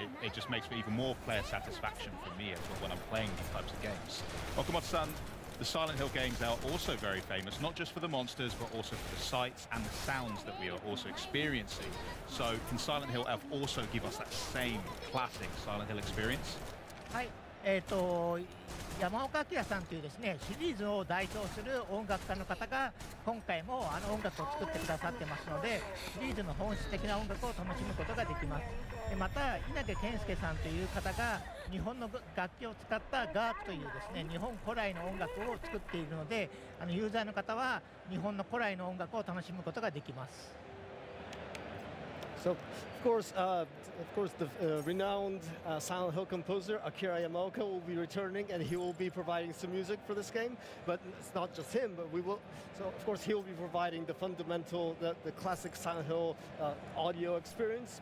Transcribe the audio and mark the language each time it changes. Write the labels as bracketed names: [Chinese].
[English] It just makes for even more player satisfaction for me as well when I'm playing these types of games. Okamoto-san, the Silent Hill games are also very famous, not just for the monsters, but also for the sights and the sounds that we are also experiencing. So can Silent Hill F also give us that same classic Silent Hill experience? [Japanese] はい、山岡明さんというですね、シリーズを代表する音楽家の方が今回も音楽を作ってくださってますので、シリーズの本質的な音楽を楽しむことができます。でまた稲毛健介さんという方が日本の楽器を使ったガープというですね、日本古来の音楽を作っているので、ユーザーの方は日本の古来の音楽を楽しむことができます。 [English] So, of course, the renowned Silent Hill composer Akira Yamaoka will be returning, and he will be providing some music for this game. But it's not just him, but we will. So, of course, he will be providing the fundamental, the classic Silent Hill audio experience.